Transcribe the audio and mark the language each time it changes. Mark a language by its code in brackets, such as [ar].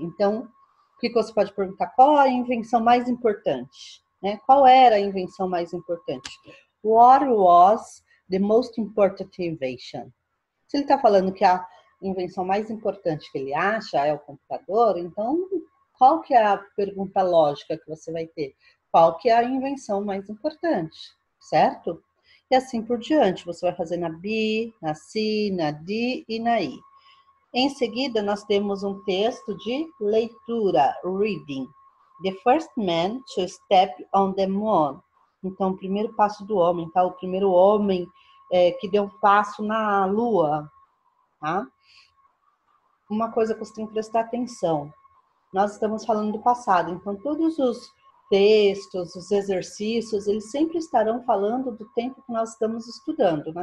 [pt] Então, o que você pode perguntar? Qual a invenção mais importante? Né? Qual era a invenção mais importante? [en] What was the most important invention? [pt] Se ele está falando que a invenção mais importante que ele acha é o computador, então qual que é a pergunta lógica que você vai ter? Qual que é a invenção mais importante, certo? E assim por diante, você vai fazer na B, na C, na D e na I. Em seguida, nós temos um texto de leitura, reading. [en] The first man to step on the moon. [pt] Então, o primeiro passo do homem, tá? O primeiro homem que deu um passo na lua, tá? Uma coisa que você tem que prestar atenção. Nós estamos falando do passado, então todos os textos, os exercícios, eles sempre estarão falando do tempo que nós estamos estudando.